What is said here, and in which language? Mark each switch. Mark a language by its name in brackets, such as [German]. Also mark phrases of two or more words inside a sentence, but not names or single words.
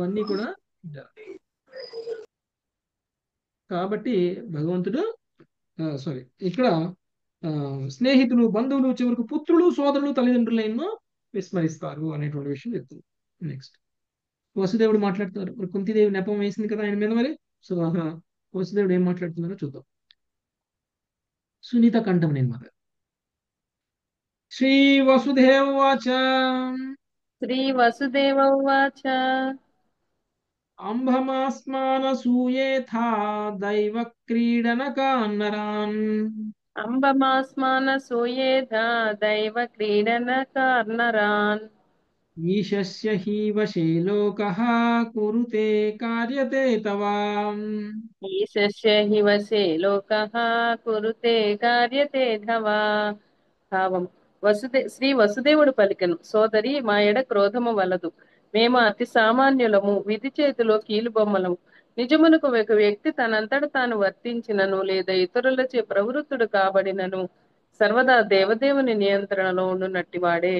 [Telugu] సో అవన్నీ కూడా కాబట్టి భగవంతుడు సారీ ఇక్కడ ఆ, స్నేహితులు బంధువులు చివరకు పుత్రులు సోదరులు తల్లిదండ్రులను విస్మరిస్తారు అనేటువంటి విషయం చెప్తుంది. నెక్స్ట్ వసుదేవుడు మాట్లాడుతున్నారు. మరి కుంతిదేవి నెపం వేసింది కదా ఆయన మీద. మరి సో వసుదేవుడు ఏం మాట్లాడుతున్నారో చూద్దాం. సునీత కంఠం నేను మాట. [Sanskrit] శ్రీ వసుదేవ వాచ श्रीवसुदेव उवाच అంబమాస్మానసూయేథా దైవ క్రీడనకాన్నరాన్ अम्बमास्मानसूयेधा दैवक्रीडनकार्नरान् ఈశస్య హి వశే లోకః కురుతే కార్యతే తవా. ईशस्य हि वशे लोकः कुरुते కార్యతే ధవా. [Telugu] భావం శ్రీ వసుదేవుడు పలికెను, సోదరి మా ఎడ క్రోధము వలదు. మేము అతి సామాన్యులము, విధి చేతిలో కీలుబొమ్మలము. నిజమునకు ఒక వ్యక్తి తనంతట తాను వర్తించినను లేదా ఇతరులచే ప్రవృత్తుడు కాబడినను సర్వదా దేవదేవుని నియంత్రణలో ఉండునట్టి వాడే.